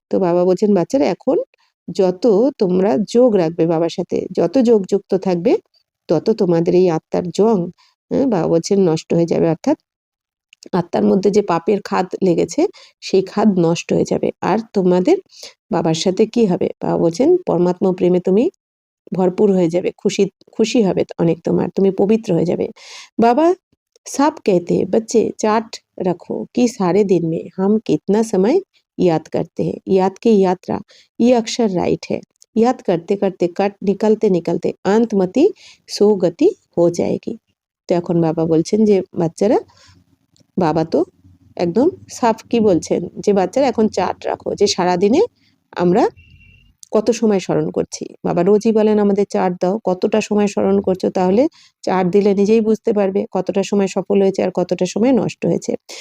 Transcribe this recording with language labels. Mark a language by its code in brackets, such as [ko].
[bn] তো বাবা বলছেন বাচ্চারা এখন যত তোমরা যোগ রাখবে বাবার সাথে, যত যোগ যুক্ত থাকবে তত তোমাদের এই আত্মার জং বাবা বলছেন নষ্ট হয়ে যাবে, অর্থাৎ আত্মার মধ্যে যে পাপের খাদ লেগেছে সেই খাদ নষ্ট হয়ে যাবে, আর তোমাদের বাবার সাথে কি হবে? বাবা বলছেন পরমাত্মা প্রেমে তুমি ভরপুর হয়ে যাবে, খুশি খুশি হবে অনেক তোমার, তুমি পবিত্র হয়ে যাবে। [hi] बाबा साफ कहते हैं बच्चे चार्ट रखो कि सारे दिन में हम कितना समय याद करते हैं, याद की यात्रा ये अक्षर राइट है, याद करते करते कट निकलते निकलते अंतमति सो गति हो जाएगी। [bn] তো এখন বাবা বলছেন যে বাচ্চারা, বাবা তো একদম সাফ কি বলছেন যে বাচ্চারা এখন চার্ট রাখো যে সারাদিনে আমরা কত সময় স্মরণ করছি। বাবা রোজই বলেন আমাদের চার্ট দাও, কতটা সময় স্মরণ করছো, তাহলে চার্ট দিলে নিজেই বুঝতে পারবে কতটা সময় সফল হয়েছে আর কতটা সময় নষ্ট হয়েছে।